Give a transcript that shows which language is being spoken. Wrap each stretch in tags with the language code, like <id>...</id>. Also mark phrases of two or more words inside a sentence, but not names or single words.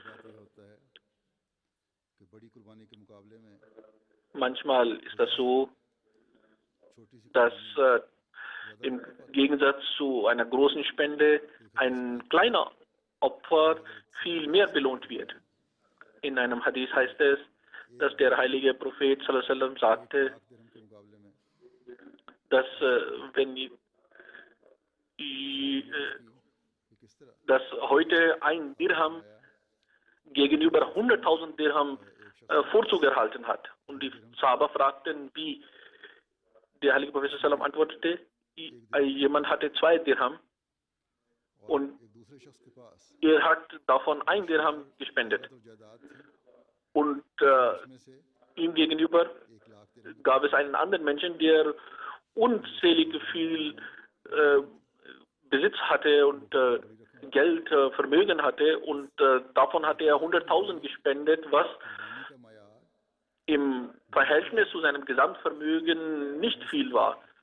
<de>Manchmal ist das so, dass im Gegensatz zu einer großen Spende ein kleiner Opfer viel mehr belohnt wird. In einem Hadith heißt es, dass der heilige Prophet</de> <ar>صلى الله عليه وسلم</ar> <de>sagte, dass dass heute ein Dirham gegenüber 100.000 Dirham Vorzug erhalten hat. Und die Sahaba fragten, wie. Der heilige Prophet</de> <ar>صلى الله عليه وسلم</ar> <de>antwortete, jemand hatte 2 Dirham und er hat davon 1 Dirham gespendet. Und ihm gegenüber gab es einen anderen Menschen, der unzählig viel Besitz hatte und Geld, Vermögen hatte, und davon hatte er 100.000 gespendet, was im Verhältnis zu seinem Gesamtvermögen nicht viel war.</de>